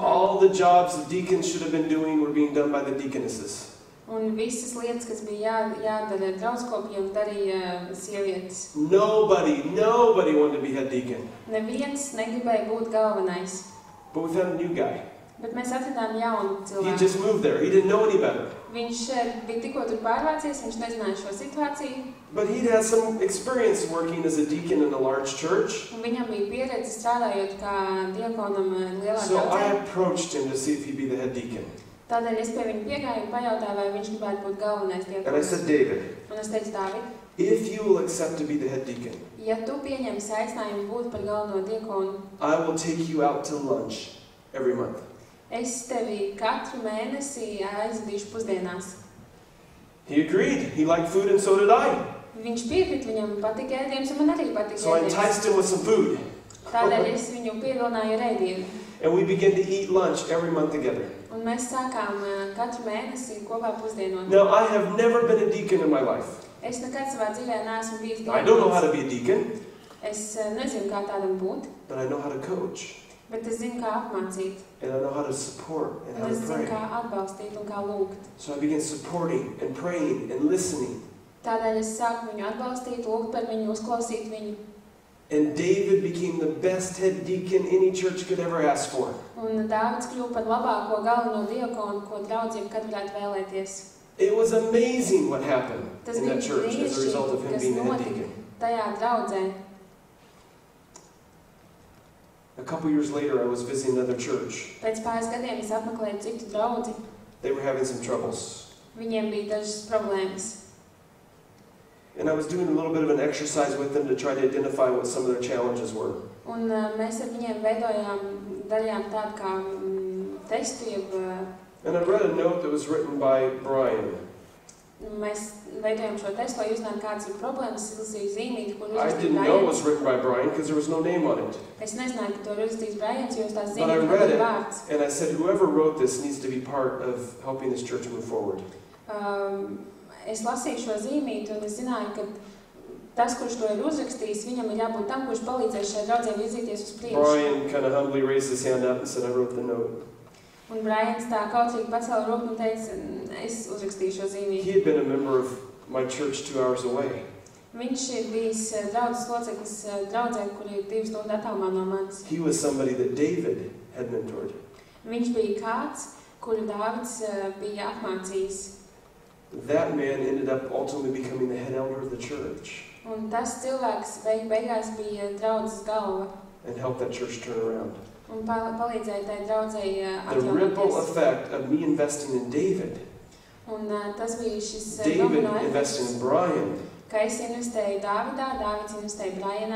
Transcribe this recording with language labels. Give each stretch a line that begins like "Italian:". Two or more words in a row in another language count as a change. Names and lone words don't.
English: All the jobs the deacons should have been doing were being done by the deaconesses.
Latvian: Un visas lietas, kas bija jādara draudskopiem, darīja sievietes.
English: Nobody wanted to be head deacon.
Latvian: Neviens negribēja būt galvenais.
English: But we found a new guy.
Latvian: Bet mēs atradām jaunu
English: He
Latvian: cilvēku.
English: just moved there. He didn't know any better.
Latvian: Viņš bija tikko tur pārvācies, viņš nezināja šo situāciju.
English: But he'd had some experience working as a deacon in a large church.
Latvian: Un viņam bija pieredze strādājot kā diakonam lielā
English: So I
Latvian: draudzē.
English: approached him to see if he'd be the head deacon.
Latvian: Tādēļ es pie viņa piegāju un pajautāju, vai viņš gribētu būt galvenais
English: And I
Latvian: diakons.
English: said, David,
Latvian: Un es teicu, Dāvid,
English: if you will accept to be the head deacon,
Latvian: ja tu pieņemsi aicinājumu būt par galveno diakonu,
English: I will take you out to lunch every month.
Latvian: es tevi katru mēnesi aizvedīšu pusdienās.
English: He agreed. He liked food and so did I.
Latvian: Viņš piekrita, viņam patika ēdiens, un man arī patika
English: So I
Latvian: ēdiens.
English: enticed him with some food.
Latvian: Tādēļ es viņu pievilināju ar ēdienu.
English: And we began to eat lunch every month together.
Latvian: Un mēs sākām katru mēnesi kopā pusdienot.
English: Now, I have never been a deacon in my life.
Latvian: Es nekad savā dzīvē neesmu bijis
English: I don't know how
Latvian: diakons.
English: to be a deacon,
Latvian: Es nezinu, kā tādam būt,
English: but I know how to coach.
Latvian: bet es zinu, kā apmācīt.
English: And I know how to support and how
Latvian: Un
English: to
Latvian: es zinu,
English: pray.
Latvian: kā atbalstīt un kā lūgt.
English: So I began supporting and praying and listening.
Latvian: Tādēļ es sāku viņu atbalstīt, lūgt par viņu, uzklausīt viņu.
English: And David became the best head deacon any church could ever ask for.
Latvian: Un Dāvids kļuva par labāko galveno diakonu, ko draudzība kad varētu vēlēties.
English: It was amazing what happened
Latvian: Tas
English: in
Latvian: bija
English: that church as a result of
Latvian: brīnišķīgi,
English: him
Latvian: kas
English: being the head
Latvian: notika
English: deacon.
Latvian: tajā draudzē.
English: A couple years later, I was visiting another church.
Latvian: Pēc pāris gadiem es apmeklēju citu draudzi.
English: They were having some troubles.
Latvian: Viņiem bija dažas problēmas.
English: And I was doing a little bit of an exercise with them to try to identify what some of their challenges were.
Latvian: Un mēs ar viņiem darījām tādu kā testu, jeb
English: And I read a note that was written by Brian.
Latvian: mēs veidojam šo testu, lai uzzinātu, kādas ir problēmas, izlasīju zīmīti, kur
English: I
Latvian: uzrakstīja
English: didn't know it
Latvian: Brians.
English: was written by Brian because there was no name on it.
Latvian: Es nezināju, ka to ir uzrakstījis Brians, jo uz tās
English: But I
Latvian: zīmīti
English: read
Latvian: nebija
English: it,
Latvian: vārds.
English: and I said, whoever wrote this needs to be part of helping this church move forward.
Latvian: Es lasīju šo zīmīti, un es zināju, ka tas, kurš to ir uzrakstījis, viņam ir jābūt tam, kurš palīdzēs šai draudzē virzīties uz priekšu.
English: Brian kind of humbly raised his hand up and said, I wrote the note.
Latvian: Un Brians tā kautrīgi pacēla roku un teica, es uzrakstīju šo zīmīti.
English: He had been a member of my church 2 hours away.
Latvian: Viņš ir bijis draudzes loceklis draudzē, kur ir 2 stundu attālumā no manis.
English: He was somebody that David had mentored.
Latvian: Viņš bija kāds, kuru Dāvids bija apmācījis.
English: That man ended up ultimately becoming the head elder of the church
Latvian: Un tas cilvēks beigās bija draudzes galva
English: and helped that church turn around.
Latvian: un palīdzēja tai draudzei
English: The ripple
Latvian: atjaunoties.
English: effect of me investing in David,
Latvian: Un tas bija šis
English: David
Latvian: domino
English: investing
Latvian: efekts,
English: in Brian,
Latvian: ka es investēju Dāvidā, Dāvids investēja Brianā,